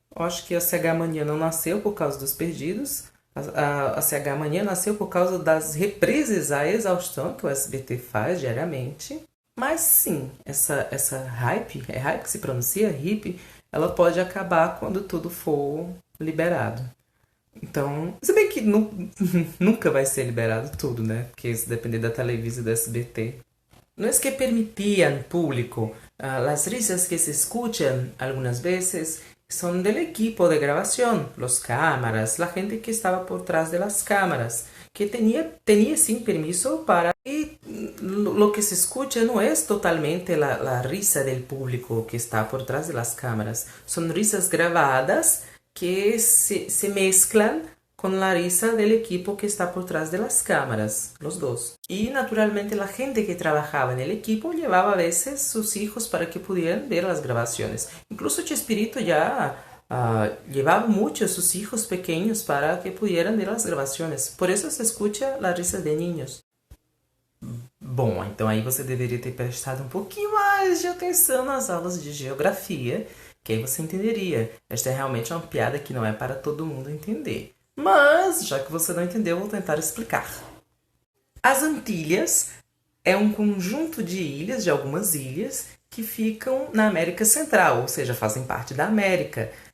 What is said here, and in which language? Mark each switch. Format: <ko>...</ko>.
<pt>Eu acho que a CH Mania não nasceu por causa dos perdidos. A CH Mania nasceu por causa das reprises à exaustão que o SBT faz diariamente. Mas sim, essa hype, é hype que se pronuncia, hippie, ela pode acabar quando tudo for liberado. Então, se bem que nunca vai ser liberado tudo, né? Porque isso depende da Televisa e do SBT.</pt> <es>No es que permitían público. Las risas que se escuchan algunas veces son del equipo de grabación, los cámaras, la gente que estaba por trás de las cámaras, que tenía sin permiso para... Y lo que se escucha no es totalmente la risa del público que está por trás de las cámaras. Son risas grabadas que se mezclan con la risa del equipo que está por trás de las cámaras, los dos. Y naturalmente la gente que trabajaba en el equipo llevaba a veces sus hijos para que pudieran ver las grabaciones. Incluso Chespirito ya llevaba mucho a sus hijos pequeños para que pudieran ver las grabaciones. Por eso se escucha la risa de niños.</es> <pt>Bom, então aí você deveria ter prestado um pouquinho mais de atenção nas aulas de geografia, que aí você entenderia. Esta é realmente uma piada que não é para todo mundo entender. Mas, já que você não entendeu, vou tentar explicar. As Antilhas é um conjunto de ilhas, de algumas ilhas, que ficam na América Central, ou seja, fazem parte da América.</pt>